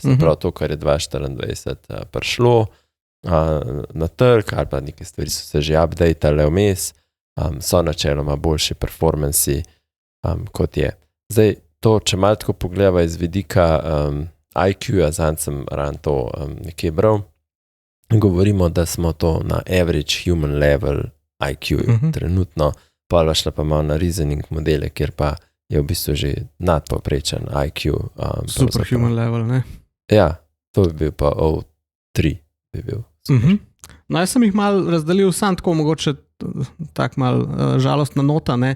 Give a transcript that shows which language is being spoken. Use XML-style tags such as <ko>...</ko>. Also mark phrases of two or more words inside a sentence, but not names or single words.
<sl>Se pravi to, kar je 2024 prišlo na trg, ali pa neke stvari so se že updatale vmes, so načeloma boljši performansi, kot je. Zdaj, to, če malo tako pogledava iz vidika IQ-ja, zanj sem ran to nekje bral, govorimo, da smo to na</sl> <en>average human level</en> <sl>IQ-ju trenutno, pa šla pa malo na reasoning modele, kjer pa je v bistvu že nadpovprečen IQ.</sl> <en>Superhuman level, ne?</en> <sl>Ja, to bi bil pa O3 bi bil. No, jaz sem jih malo razdelil, sam tako mogoče tak malo žalostna nota, ne?</sl>